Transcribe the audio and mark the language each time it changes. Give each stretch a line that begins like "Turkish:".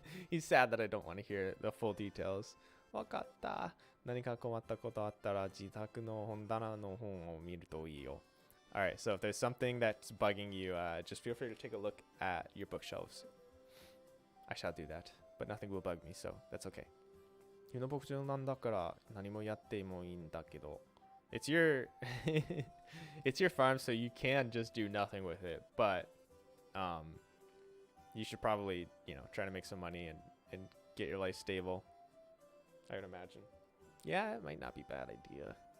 English: He's sad that I don't want to hear the full details.
Japanese: Wakatta. 何か困ったことあったら自宅の本棚の本を見るといいよ.
English: Alright, so if there's something that's bugging you, just feel free to take a look at your bookshelves. I shall do that, but nothing will bug me, so that's okay.
Japanese: 君の牧場なんだから何もやってもいいんだけど.
English: It's your it's your farm, so you can just do nothing with it, but you should probably, you know, try to make some money and get your life stable, I would imagine. Yeah, it might not be a bad idea.